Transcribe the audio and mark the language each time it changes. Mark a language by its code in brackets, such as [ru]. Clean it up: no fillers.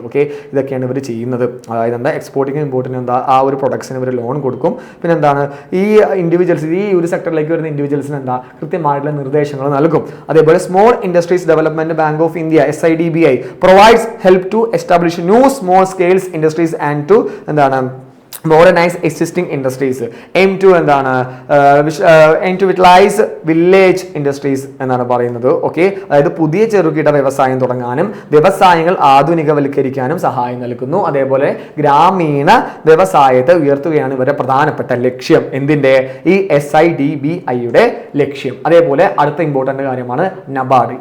[ml] Okay, ഇതൊക്കെയാണ് ഇവർ ചെയ്യുന്നത്. അതായത് എക്സ്പോർട്ടിംഗ് ഇമ്പോർട്ടിംഗ് ആ ഒരു പ്രൊഡക്ട്സിന് ഇവർ ലോൺ കൊടുക്കും. പിന്നെ ഈ ഇൻഡിവിജ്വൽസ്, ഈ ഒരു സെക്ടറിലേക്ക് വരുന്ന ഇൻഡിവിജ്വൽസിന് കൃത്യമായിട്ടുള്ള നിർദ്ദേശങ്ങൾ നൽകും. [en] അതേപോലെ small industries development bank of India, SIDBI, provides help to establish new small scales industries and to modernize existing industries, aim to എന്താണ് aim to utilize village industries [ml] എന്നാണ് പറയുന്നത്. ഓക്കെ, അതായത് പുതിയ ചെറുകിട വ്യവസായം തുടങ്ങാനും വ്യവസായങ്ങൾ ആധുനികവൽക്കരിക്കാനും സഹായം നൽകുന്നു. അതേപോലെ ഗ്രാമീണ വ്യവസായത്തെ ഉയർത്തുകയാണ് ഇവരുടെ പ്രധാനപ്പെട്ട ലക്ഷ്യം. എന്തിന്റെ? ഈ SIDBIയുടെ ലക്ഷ്യം. അതേപോലെ അടുത്ത ഇമ്പോർട്ടന്റ് കാര്യമാണ് നബാർഡ്.